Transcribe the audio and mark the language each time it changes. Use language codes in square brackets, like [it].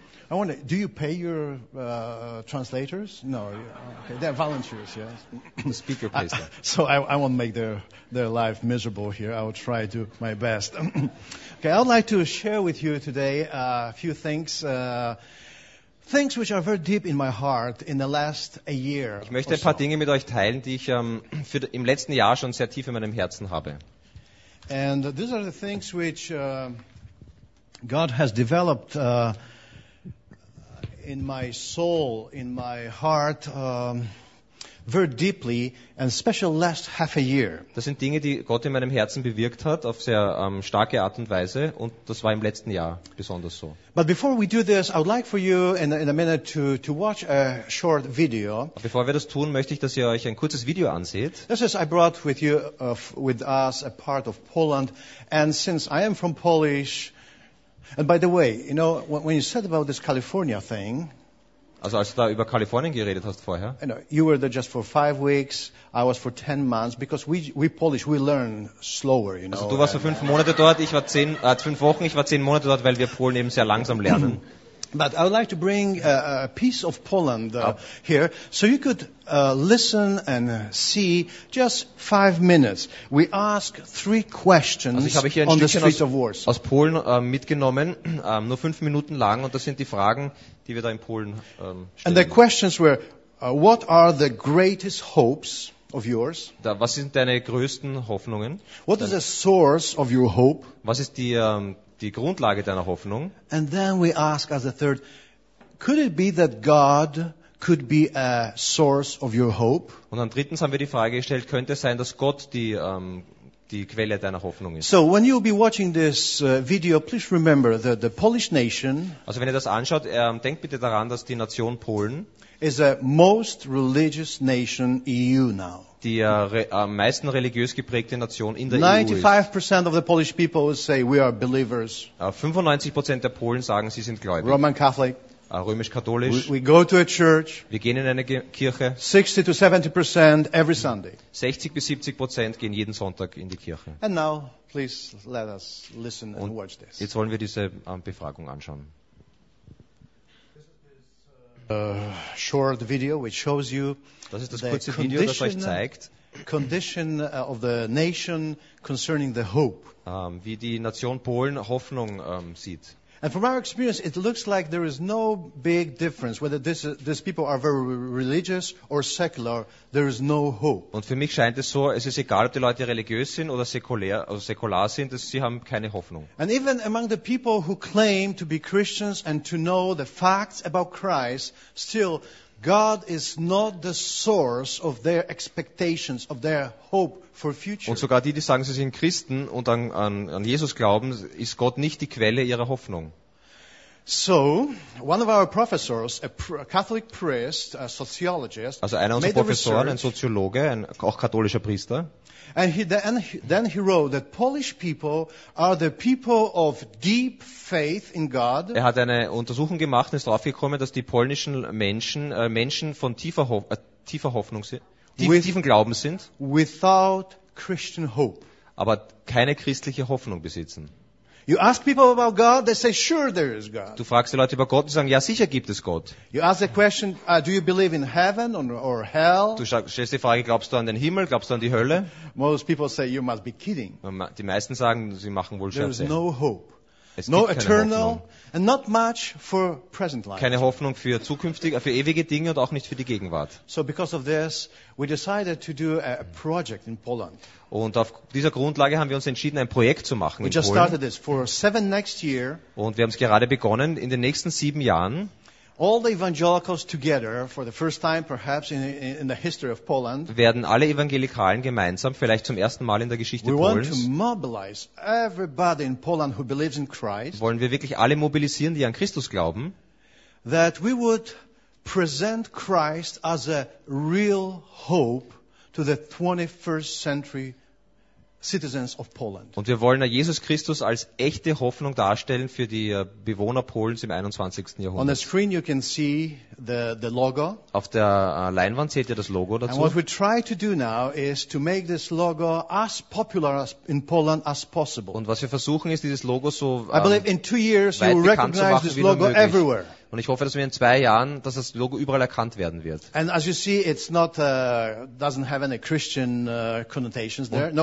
[en] I wonder, do you pay your translators? No, okay, they're volunteers. Yes. The speaker pays them. So I won't make their life miserable here. I will try to do my best. Okay, I would like to share with you today a few things. Things which are very deep in my heart in the last a year. [de] Ich möchte ein paar Dinge mit euch teilen, die ich im letzten Jahr schon sehr tief in meinem Herzen habe. [en] And these are the things which God has developed in my soul, in my heart, very deeply, and especially last half a year. [de] Das sind Dinge, die Gott in meinem Herzen bewirkt hat, auf sehr starke Art und Weise, und das war im letzten Jahr besonders so. [en] But before we do this, I would like for you in a minute to watch a short video. [de] Bevor wir das tun, möchte ich, dass ihr euch ein kurzes Video ansieht. [en] This is I brought with you, with us, a part of Poland, and since I am from Polish, and by the way, you know, when you said about this California thing, [de] also als du da über Kalifornien geredet hast vorher. [en] You were there just for 5 weeks. I was for 10 months because we Polish we learn slower, you know. [de] Also du warst für 5 Monate dort. Ich war 5 Wochen. Ich war 10 Monate dort, weil wir Polen eben sehr langsam lernen. [en] But I would like to bring a piece of Poland here, so you could listen and see just 5 minutes. We ask 3 questions [de] also ich habe hier [en] on the streets of Warsaw. [de] Aus Polen mitgenommen, nur 5 Minuten lang, und das sind die Fragen, die wir da in Polen stellen. [en] And the questions were, what are the greatest hopes of yours? [de] Was sind deine größten Hoffnungen? [en] What is the source of your hope? [de] Was ist die die Grundlage deiner Hoffnung? [en] And then we ask as a third, could it be that God could be a source of your hope? [de] Und dann drittens haben wir die Frage gestellt, könnte es sein, dass Gott die die Quelle deiner Hoffnung ist? [en] So when you'll be watching this video, please remember that the Polish nation, [de] also wenn ihr das anschaut, denkt bitte daran, dass die Nation Polen [en] is a most religious nation EU now. [de] Die am meisten religiös geprägte Nation in der [en] 95% Of the Polish people say we are believers. [de] 95% der Polen sagen, sie sind gläubig. [en] Roman Catholic. [de] Römisch-katholisch. [en] We go to a church. [de] Wir gehen in eine Kirche. [en] 60-70% every Sunday. [de] 60-70% gehen jeden Sonntag in die Kirche. [en] And now, please let us listen and watch this. [de] Jetzt wollen wir diese Befragung anschauen. [en] Short video which shows you [de] das ist das kurze Video, das euch zeigt, [en] condition of the nation concerning the hope. [de] Wie die Nation Polen Hoffnung sieht. [en] And from our experience, it looks like there is no big difference whether these people are very religious or secular. There is no hope. [de] Und für mich scheint es so, es ist egal, ob die Leute religiös sind oder säkular sind, sie haben keine Hoffnung. [en] And even among the people who claim to be Christians and to know the facts about Christ, still, God is not the source of their expectations, of their hope. [de] Und sogar die, die sagen, sie sind Christen und an Jesus glauben, ist Gott nicht die Quelle ihrer Hoffnung. [en] So, one of our professors, a Catholic priest, a sociologist, [de] also einer unserer Professoren, ein Soziologe, ein auch katholischer Priester. [en] And then he wrote that Polish people are the people of deep faith in God. [de] Er hat eine Untersuchung gemacht und ist darauf gekommen, dass die polnischen Menschen Menschen von tiefer Hoffnung sind. Tiefen Glauben sind, [en] without Christian hope. [de] Aber keine christliche Hoffnung besitzen. [en] You ask people about God, they say, sure, there is God. [de] Du fragst die Leute über Gott, die sagen, ja, sicher gibt es Gott. [en] You ask the question, do you believe in heaven or hell? [de] Du stellst die Frage, glaubst du an den Himmel, glaubst du an die Hölle? [en] Most people say, you must be kidding. [de] Die meisten sagen, sie machen wohl Scherze. [en] There is no hope. Es no eternal [de] Hoffnung. [en] And not much for present life. [de] Keine Hoffnung für zukünftige, für ewige Dinge und auch nicht für die Gegenwart. [en] So because of this, we decided to do a project in Poland. [de] Und auf dieser Grundlage haben wir uns entschieden, ein Projekt zu machen [en] we in just [de] Polen. [en] Started this for seven next year. [de] Und wir haben es gerade begonnen, in den nächsten 7 Jahren. [en] All the evangelicals together, for the first time perhaps in the history of Poland, [de] werden alle Evangelikalen gemeinsam, vielleicht zum ersten Mal in der Geschichte [en] we [de] Polens, [en] want to mobilize everybody in Poland who believes in Christ, [de] wollen wir wirklich alle mobilisieren, die an Christus glauben, [en] that we would present Christ as a real hope to the 21st century citizens of Poland. [de] Und wir wollen Jesus Christus als echte Hoffnung darstellen für die Bewohner Polens im 21. Jahrhundert. [en] On the screen you can see the logo. [de] Auf der Leinwand seht ihr das Logo dazu. [en] And what we try to do now is to make this logo as popular as in Poland as possible. [de] Und was wir versuchen ist, dieses Logo so [en] I believe in 2 years you will recognize this logo everywhere. [de] Und ich hoffe, dass wir in 2 Jahren, dass das Logo überall erkannt werden wird. [en] And as you see, it's not doesn't have any Christian connotations there.